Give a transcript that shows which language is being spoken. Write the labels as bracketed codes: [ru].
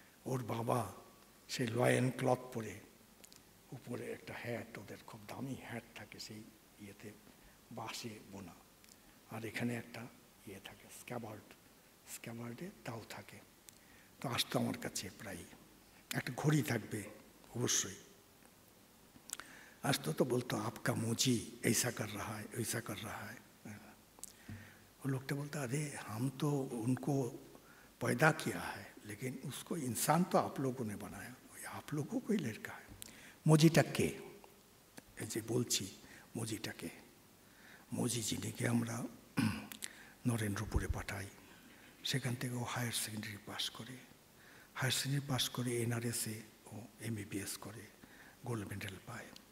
[bn] ওর বাবা সেই লয়েন ক্লথ পরে, উপরে একটা হ্যাট, ওদের খুব দামি হ্যাট থাকে সেই ইয়েতে, বাঁশে বোনা, আর এখানে একটা ইয়ে থাকে স্ক্যাবার্ডে তাও থাকে। তো আসতো আমার কাছে প্রায়, একটা ঘড়ি থাকবে অবশ্যই, আসতো তো বলতো [hi] আপকা मोजी ऐसा कर रहा है वैसा कर रहा है। वो लोग बोलता अरे हम तो उनको पैदा किया है लेकिन उसको इंसान तो आप लोगों ने बनाया, आप लोगों को ही लड़का है। [bn] मोजीটা কে, এই যে বলছি মোজিটা কে, মোজি যিনিকে আমরা নরেন্দ্রপুরে পাঠাই, সেখান থেকে ও হায়ার সেকেন্ডারি পাস করে, হায়ার সেকেন্ডারি পাস করে এনআরএসে ও এমবিবিএস করে, গোল্ড মেডেল পায়।